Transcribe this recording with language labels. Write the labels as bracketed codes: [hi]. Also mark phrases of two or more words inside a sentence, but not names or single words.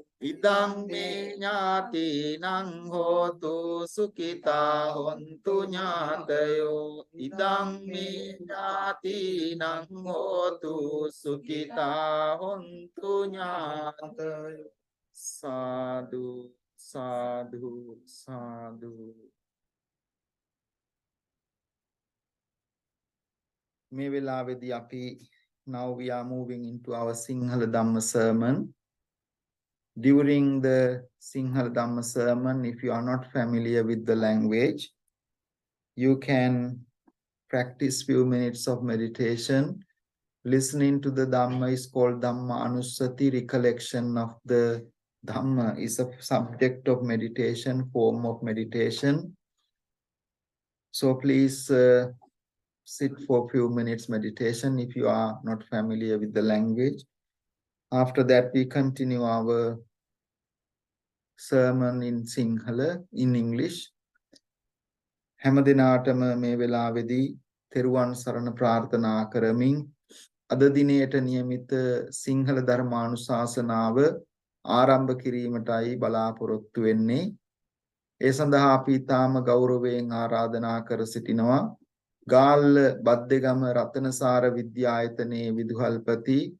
[pi] ඉදම්මේ ඥාතිනං හෝතු සුඛිතා හොන්තු ඥාතයෝ ඉදම්මේ ඥාතිනං හෝතු සුඛිතා හොන්තු ඥාතයෝ සාදු සාදු සාදු [si] මේ වෙලාවේදී අපි [en] now we are moving into our Sinhala Dhamma sermon. During the Sinhala Dhamma sermon, if you are not familiar with the language, you can practice few minutes of meditation. Listening to the Dhamma is called [pi] Dhamma Anusati. [en] Recollection of the Dhamma is a subject of meditation, form of meditation. So please sit for a few minutes meditation if you are not familiar with the language. After that, we continue our sermon in Sinhala, in English. [si] හැම දිනාටම මේ වෙලාවේදී තෙරුවන් සරණ ප්‍රාර්ථනා කරමින් අද දිනේට නියමිත සිංහල ධර්මානුශාසනාව ආරම්භ කිරීමටයි බලාපොරොත්තු වෙන්නේ. ඒ සඳහා අපි තාම ගෞරවයෙන් ආරාධනා කර සිටිනවා ගාල්ල බද්දේගම රතනසාර විද්‍යායතනයේ විදුහල්පති